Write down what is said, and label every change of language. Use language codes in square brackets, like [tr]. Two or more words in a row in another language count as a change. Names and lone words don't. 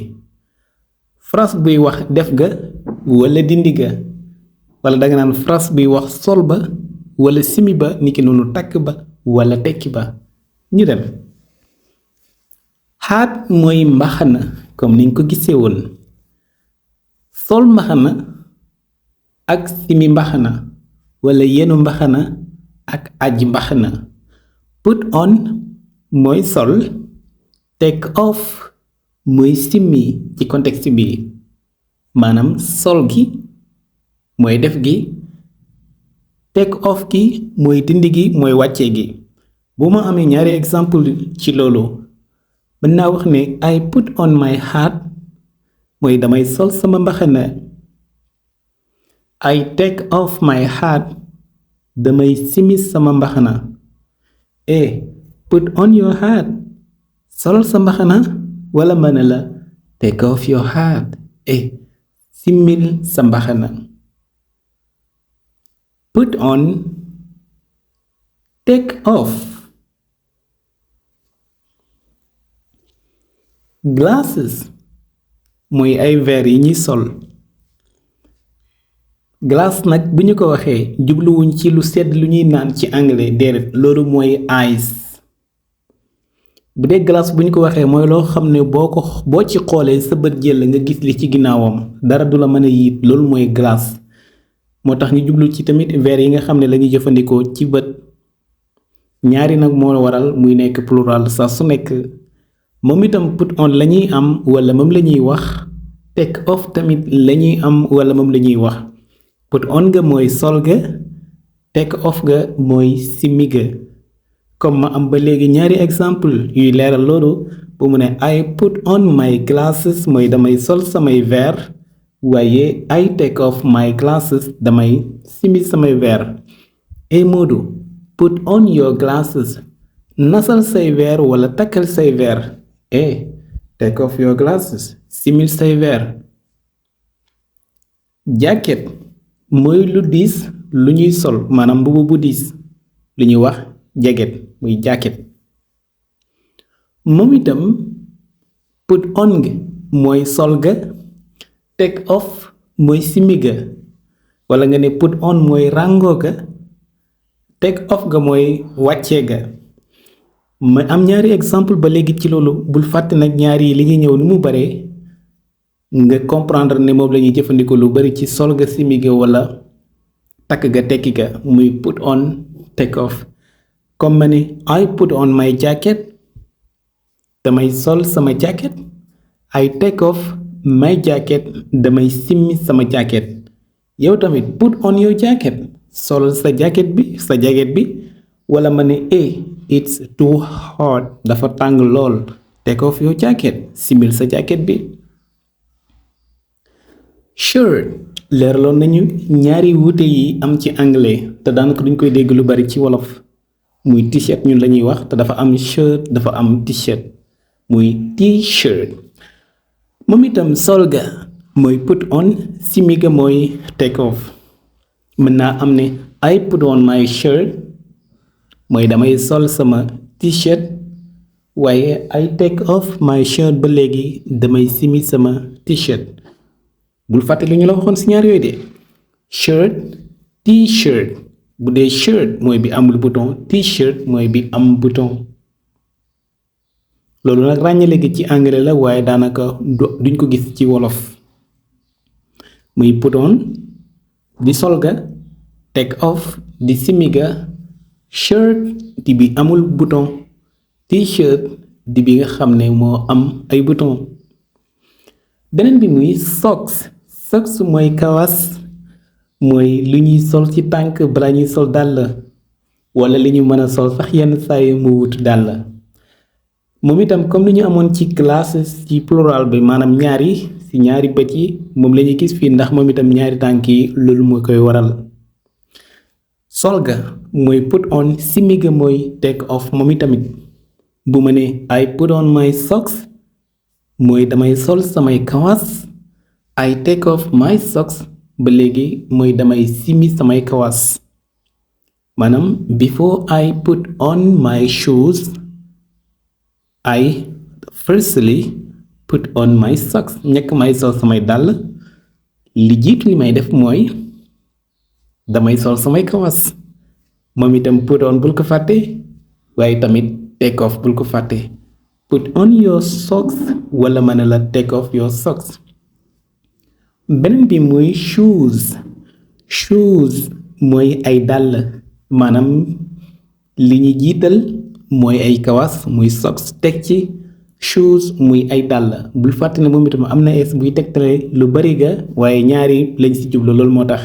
[wo] phrase buy wax def ga wala dindi ga, wala danga naan phrase buy wax sol ba wala simi ba, niki noonu takk ba wala tekki ba. ñu dem. hat mooy mbaxana comme niñ ko gisee woon. sol mbaxana ak simi mbaxana wala yenu mbaxana ak aji mbaxana. [en] put on [wo] mooy sol. [en] take off [wo] mooy simmi ci contexte bi, maanaam sol gi mooy def gi, [en] take off [wo] gi mooy dindi gi, mooy wàccee gi. bu ma amee ñaari exemple ci loolu mën naa wax ne [en] I put on my hat [wo] mooy damay sol sama mbaxana. [en] I take off my hat [wo] damay simi sama mbaxana. [en] put on your hat [wo] solal sa mbaxana, wala mën na la [en] take off your hat [wo] simil sa mbaxana. [en] put on, take off. [wo] glasses mooy ay verre yi ñuy sol. glace nag bu ñu ko waxee jubluwuñ ci lu sedd lu ñuy naan ci anglais, déedéet loolu mooy ice. bu dee glace bu ñu ko waxee mooy loo xam ne boo ci xoolee sa bët jël nga gis li ci ginnaawam dara du la mën a yiit, loolu mooy glace. moo tax ñu jublu ci tamit verre yi nga xam ne lañuy jëfandikoo ci bët. ñaari nag moo waral muy nekk plural saa su nekk. moom itam [en] put on [wo] la ñuy am wala moom la ñuy wax. [en] take off [wo] tamit la ñuy am wala moom la ñuy wax. [en] put on [wo] ga mooy sol ga, [en] take off [wo] ga mooy simmi ga. comme ma am ba léegi ñaari exemple yuy leeral loolu. bu mu ne [en] I put on my glasses [wo] mooy damay sol samay verre, waaye [en] I take off my glasses [wo] damay simi samay verre. Modou [en] put on your glasses [wo] nasal say verre wala takkal say verre. [en] take off your glasses [wo] simil say verre. jacket mooy lu diis lu ñuy sol, maanaam mbubu bu diis lu ñuy wax jacket muy jacket. moom itam [en] put on [wo] ga mooy sol ga, [en] take off [wo] mooy simi ga, wala nga ne [en] put on [wo] mooy ràngoo ga, [en] take off [wo] ga mooy wàccee ga. ma am ñaari exemple ba léegi ci loolu. bul fàtte nag ñaari yi li ñuy ñëw ni mu bare nga comprendre ne moom la ñuy jëfandikoo lu bari ci sol ga, simi ga wala takk ga, tekki ga. [en] muy put on, take off. [wo] comme ma ne [en] I put on my jacket [wo] damay sol sama jacket. [en] I take off my jacket [wo] damay simmi sama jacket. yow tamit [en] put on your jacket [wo] solal sa jacket bi wala ma ne [en] it's too hot [wo] dafa tàng lool [en] take off your jacket [wo] simil sa jacket bi. shirt leeraloon nañu ñaari wuute yi am ci anglais te daanaka duñ koy dégg lu bari ci wolof muy t-shirt ñun lañuy wax te dafa am shirt dafa am t-shirt muy t-shirt. moom itam sol ga mooy [en] put on, [wo] simi ga mooy [en] take off. [wo] mën naa am ne [en] I put on my shirt [wo] mooy damay sol sama t-shirt waaye [en] I take off my shirt [wo] ba léegi damay simi sama t-shirt. bul fàtte lu ñu la waxoon si ñaar yooyu de shirt t-shirt bu dee shirt mooy bi amul bouton t-shirt mooy bi am bouton. loolu nag ràññale gi ci anglais la waaye daanaka duñ ko gis ci wolof muy [en] put on [wo] di sol ga [en] take off [wo] di simi ga shirt di bi amul bouton t-shirt di bi nga xam ne moo am ay bouton. beneen bi muy socks mooy kawas mooy lu ñuy sol ci tànk bala ñuy sol dàll wala li ñu mën a sol sax yenn saa yi mu wut dàll. moom itam comme ni ñu amoon ci classes ci plural bi maanaam ñaari ci ñaari bët yi moom la ñuy gis fii ndax moom itam ñaari tànk yi loolu moo koy waral. sol ga mooy [en] put on, [wo] simi ga mooy [en] take off. [wo] moom itamit bu ma ne [en] I put on my socks [wo] mooy damay sol samay kawas [en] I take off my socks [wo] ba léegi mooy damay simi samay kawas. [en] maanaam before I put on my shoes I firstly put on my socks. [wo] ñekk may sol samay dàll li jiitu li may def mooy damay sol samay kawas. moom itam [en] put on [wo] bul ko fàtte waaye tamit [en] take off [wo] bul ko fàtte. [en] put on your socks [wo] wala ma ne la [en] take off your socks. [wo] beneen bi muy shoes mooy ay dàll maanaam li ñu jiital mooy ay kawas muy socks teg ci shoes muy ay dàll. bul fàtte ne moom itam am na es buy tegtale lu bari ga waaye ñaari lañ ci jublu loolu moo tax.